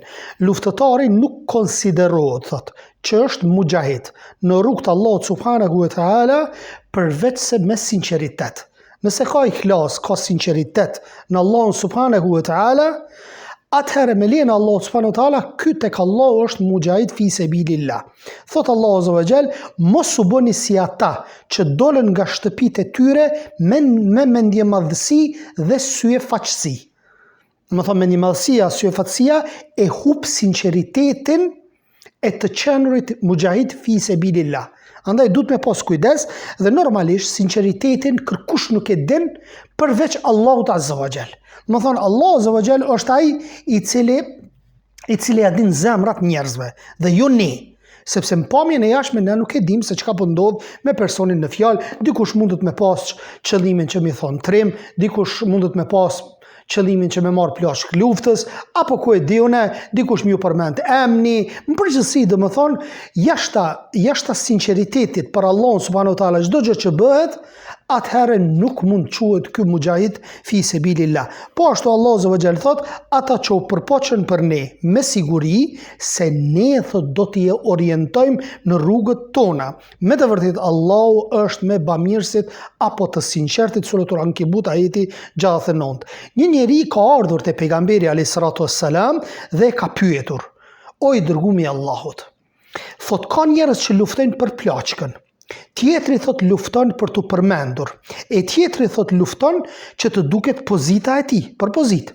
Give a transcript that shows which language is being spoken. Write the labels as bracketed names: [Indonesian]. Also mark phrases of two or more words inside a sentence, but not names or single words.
[Albanian] Luftëtari nuk konsiderohet që është mujahid në rrugt të Allahut [Arabic] سبحانه وتعالى [Albanian] përveç se me sinqeritet. Nëse ka ikhlas, ka sinqeritet në Allahun [Arabic] سبحانه وتعالى, [Albanian] atëherë me lejen e Allahut [Arabic] سبحانه وتعالى, [Albanian] ky tek Allahu është [Arabic] مجاهد في سبيل الله. [Albanian] Thot Allahu [Arabic] عز وجل, [Albanian] mos u bëni si ata që dolën nga shtëpitë e tyre me mendje madhësi dhe sy faqësi. Më thonë mendje madhësia, sy faqësia e hub sinqeritetin e të qenurit [Arabic] مجاهد في سبيل الله. [Albanian] Andaj duhet me pas kujdes dhe normalisht sinqeritetin kërkush nuk e din përveç Allahut [Arabic] عز وجل. [Albanian] Më thonë Allahu [Arabic] عز وجل [Albanian] është ai i cili ja din zemrat njerëzve dhe jo ne. Sepse në pamjen e jashtme ne nuk e dim se çka po ndodh me personin në fjalë. Dikush mundet me pas qëllimin që mi thon trim, dikush mundet me pas qëllimin që me marë plashk luftës, apo ku e diune, dikush më ju përmend emni, më përgjithësi dhe më thonë, jashta sinceritetit për Allahun [Arabic] سبحانه وتعالى, [Albanian] çdo gjë që bëhet, atëherë nuk mund quhet ky [Arabic] مجاهد في سبيل الله. [Albanian] Po ashtu Allahu [Arabic] عز وجل [Albanian] thot, ata që u përpoqen për ne me siguri se ne thot do t'i orientojmë në rrugët tona. Me të vërtetë Allahu është me bamirësit apo të sinqertit. Suratul Ankabut ajeti 69. Një njeri ka ardhur te pejgamberi [Arabic] عليه الصلاة والسلام [Albanian] dhe ka pyetur: o i dërguari i Allahut, thot ka njerëz që luftojnë për plaçkën, tjetri thot lufton për të përmendur, e tjetri thot lufton që të duket pozita e tij, për pozitë.